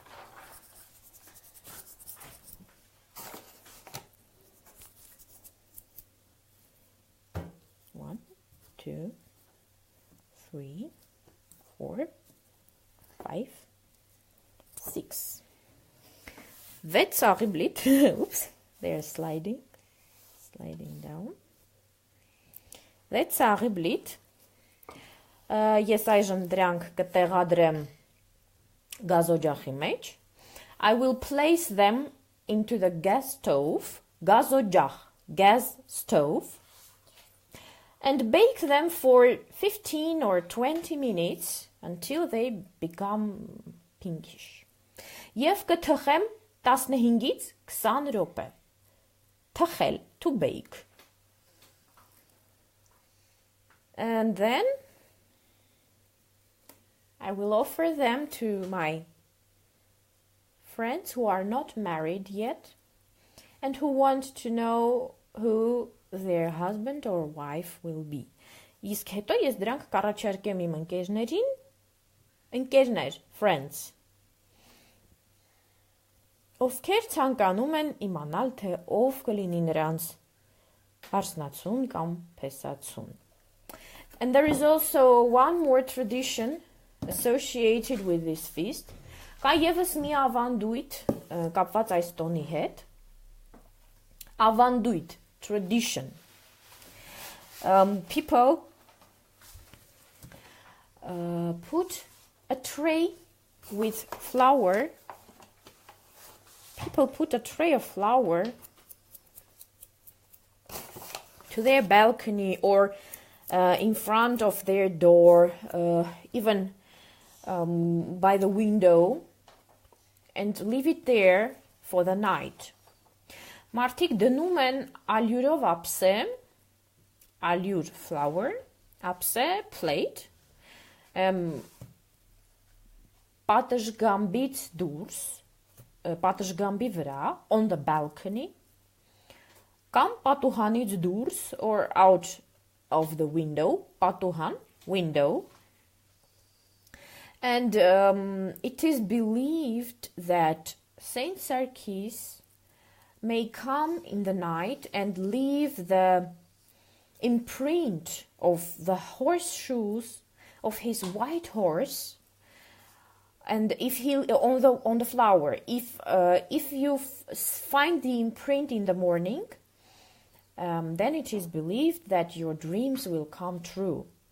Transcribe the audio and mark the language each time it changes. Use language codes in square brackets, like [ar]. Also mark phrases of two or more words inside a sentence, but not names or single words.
[en] One, 2, 3, 4, 5, 6. That's [hy] աղի բլիթ. [en] Oops, they're sliding down. That's [hy] աղի բլիթ. Ես այժմ դրանք կտեղադրեմ գազօջախի մեջ. [en] I will place them into the gas stove, գազօջախ, gas stove, and bake them for 15 or 20 minutes until they become pinkish. [hy] Եվ կթխեմ 15-ից 20 րոպե. Թխել, [en] to bake. And then I will offer them to my friends who are not married yet and who want to know who their husband or wife will be. [hy] Իսկ հետո ես դրանք կառաջարկեմ իմ ընկերներին, ընկերներ, friends, ովքեր ցանկանում են իմանալ, թե ով կլինի նրանց հարսնացուն կամ փեսացուն. [en] And there is also one more tradition associated with this feast. [hy] Կա եւս մի ավանդույթ կապված այս տոնի հետ. Ավանդույթ, [en] tradition. People put a tray with flour. People put a tray of flour to their balcony or in front of their door, even by the window, and leave it there for the night. [hy] Մարդիկ դնում են ալյուրով ափսե, ալյուր flour, ափսե plate, պատշգամբից դուրս, պատշգամբի վրա, [en] on the balcony, [hy] կամ պատուհանից դուրս, [en] or out of the window, պատուհան, window. And it is believed that Saint Sarkis may come in the night and leave the imprint of the horseshoes of his white horse, and if he on the flour, if you find the imprint in the morning, then it is believed that your dreams will come true.